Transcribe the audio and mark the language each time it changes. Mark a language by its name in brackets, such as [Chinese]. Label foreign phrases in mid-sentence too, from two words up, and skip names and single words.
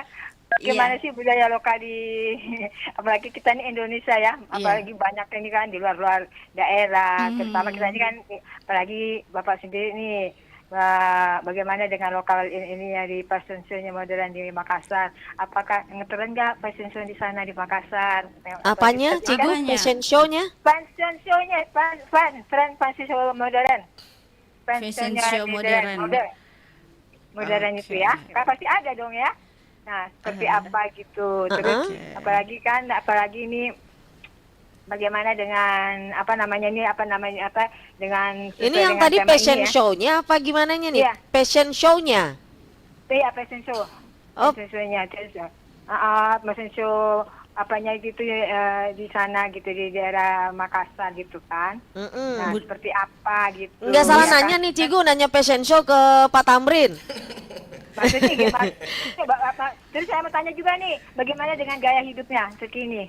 [Indonesian] Gimana sih budaya lokal apalagi kita ini Indonesia ya, apalagi banyak ini kan di luar-luar daerah, terutama kita ini kan, apalagi Bapak sendiri nih, bagaimana dengan lokal ini ya di [English] fashion show- [Indonesian] nya modern di Makassar? Apakah ngetren nggak [English] fashion show [Indonesian] di sana di Makassar? Apanya, Cigu, [English] fashion show-nya? Fashion show-nya, tren fashion show modern. Fashion show modern. [Indonesian] Modern itu ya, kan pasti ada dong ya. Nah, seperti apa gitu. Terus apalagi ini bagaimana dengan dengan ini yang tadi [English] fashion show- [Indonesian] nya apa gimana nih? Iya. [English] Fashion show-nya. [Indonesian] Iya, [English] fashion show. [Indonesian] Oh. [English] Fashion show- [Indonesian] nya terus [English] fashion show [Indonesian] apanya gitu di sana gitu di daerah Makassar gitu kan. Nah, seperti apa gitu. Enggak salah nanya nih Cigu, nanya [English] fashion show [Indonesian] ke Pak Tamrin. Maksudnya gimana? Terus saya mau tanya juga nih, bagaimana dengan gaya hidupnya terkini?